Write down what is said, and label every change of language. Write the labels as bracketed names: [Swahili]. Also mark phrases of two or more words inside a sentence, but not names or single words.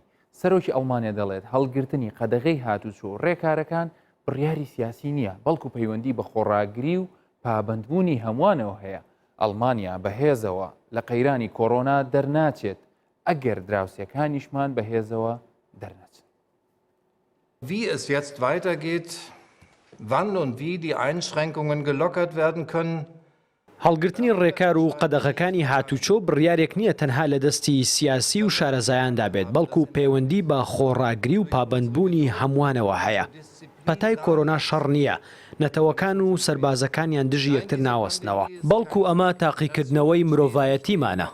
[Central Kurdish] سەرۆکی ئەڵمانیا دەڵێت هەڵگرتنی قەدەغەی هاتوچۆ ڕێکارەکان بڕیاری سیاسی نییە، بەڵکو پەیوەندی بە خۆڕاگری و پابندبوونی هەمووانەوە هەیە. ئەڵمانیا بەهێزەوە لە قەیرانی کۆرۆنا دەرناچێت ئەگەر دراوسەکانیشمان بەهێزەوە دەرناچێت. [German] Wie es jetzt weitergeht, wann und wie die Einschränkungen gelockert werden können, [Central Kurdish] هەڵگرتنی ڕێکار و قەدەغەکانی هاتوچۆ بڕیارێک نییە تەنها لە دەستی سیاسی و شارەزایاندا بێت، بەڵکو پەیوەندی بە خۆڕاگری و پابندبوونی هەمووانەوە هەیە. پەتای کۆرۆنا شەڕ نییە، نەتەوەکان و سەربازەکانیان دژی یەکتر ناوەستنەوە، بەڵکو ئەمە تاقیکردنەوەی مرۆڤایەتیمانە.